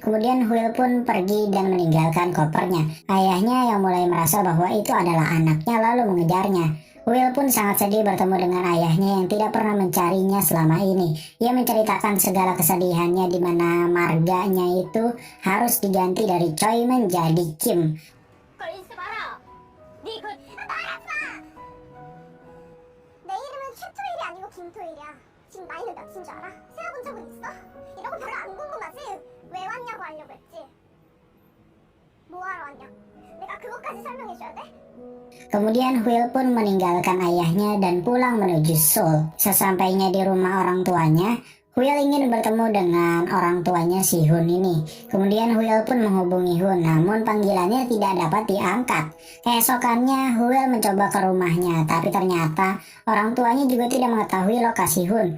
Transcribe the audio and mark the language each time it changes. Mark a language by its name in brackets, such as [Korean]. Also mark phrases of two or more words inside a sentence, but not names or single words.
[Indonesian] Kemudian Will pun pergi dan meninggalkan kopernya. Ayahnya yang mulai merasa bahwa itu adalah anaknya lalu mengejarnya. Will pun sangat sedih bertemu dengan ayahnya yang tidak pernah mencarinya selama ini. Ia menceritakan segala kesedihannya di mana marganya itu harus diganti dari Choi menjadi Kim. [Korean] 내 이름은 큐토일이 아니고 김토일이야. 지금 나이는 몇인 줄 알아? 세어본 적은 있어? 이런 거 별로 안 궁금하지? 왜 왔냐고 하려고 했지? 뭐 하러 왔냐? 내가 그것까지 설명해줘야 돼? [Indonesian] Kemudian Will pun meninggalkan ayahnya dan pulang menuju Seoul. Sesampainya di rumah orang tuanya, Will ingin bertemu dengan orang tuanya si Hun ini. Kemudian Will pun menghubungi Hun, namun panggilannya tidak dapat diangkat. Keesokannya Will mencoba ke rumahnya, tapi ternyata orang tuanya juga tidak mengetahui lokasi Hun.